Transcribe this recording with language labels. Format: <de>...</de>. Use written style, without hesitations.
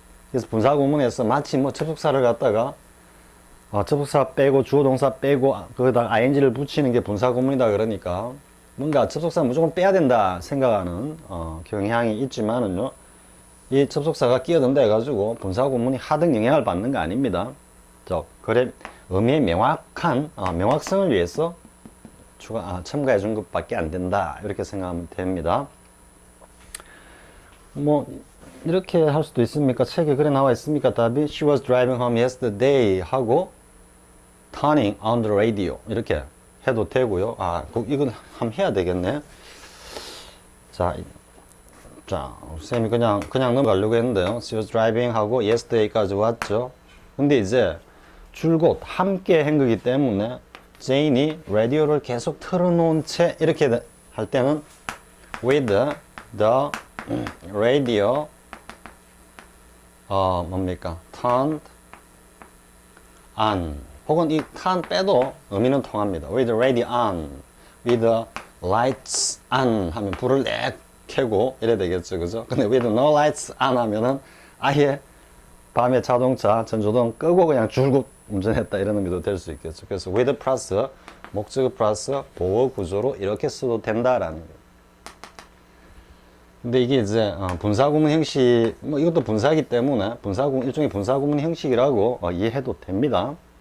<ko>그래서 분사 구문에서 마치 뭐 접속사를 갖다가 접속사 빼고 주어 동사 빼고 거기다 ing를 붙이는 게 분사 구문이다 그러니까 뭔가 접속사 무조건 빼야 된다 생각하는 경향이 있지만은요, 이 접속사가 끼어든다 해가지고 분사 구문이 하등 영향을 받는 거 아닙니다. 그래 의미의 명확한 명확성을 위해서 첨가해 준 것밖에 안 된다 이렇게 생각하면 됩니다. 뭐 이렇게 할 수도 있습니까? 책에 그래 나와 있습니까? 답이</ko> <en>She was driving home yesterday</en> <ko>하고</ko> <en>turning on the radio</en> <ko>이렇게 해도 되고요. 이건 한번 해야 되겠네. 자, 쌤이 그냥 넘어가려고 했는데요.</ko> <en>She was driving</en> <ko>하고 yesterday까지 왔죠. 근데 이제 줄곧 함께 한 거기 때문에 제인이 라디오를 계속 틀어놓은 채 이렇게 할 때는</ko> <en>with the radio</en> <ko>뭡니까? turned on 혹은 이 turn 빼도 의미는 통합니다.</ko> <en>with the radio on, with the lights on</en> <ko>하면 불을 내 켜고 이래 되겠죠, 그죠? 근데</ko> <en>with no lights on</en> <ko>하면은 아예 밤에 자동차 전조등 끄고 그냥 줄곧 운전했다 이런 의미도 될 수 있겠죠. 그래서 with 플러스 목적 플러스 보호 구조로 이렇게 써도 된다라는 거예요. 근데 이게 이제 분사 구문 형식, 뭐 이것도 분사이기 때문에 일종의 분사 구문 형식이라고 이해해도 됩니다.</ko>